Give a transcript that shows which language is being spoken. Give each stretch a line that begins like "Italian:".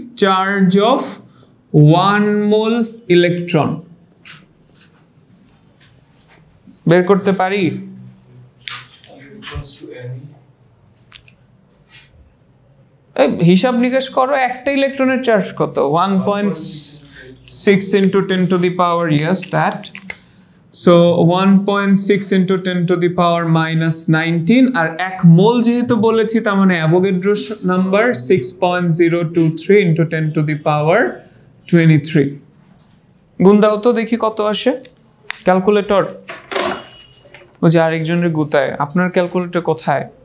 Bangla: Charge of 1 mole electron বের করতে পারি? হিসাব নিকাশ করো, একটা ইলেকট্রনের চার্জ কত?
English: 1.6 into 10 to the power, yes that. So 1.6 into 10 to the power minus 19,
Bangla: আর 1 মোল যেহেতু বলেছি তার মানে Avogadro number
English: 6.023 into 10 to the power 23।
Bangla: গুণ দাও তো দেখি কত আসে। ক্যালকুলেটর ওই যে আরেকজনের গুতায়, আপনার ক্যালকুলেটর কোথায়?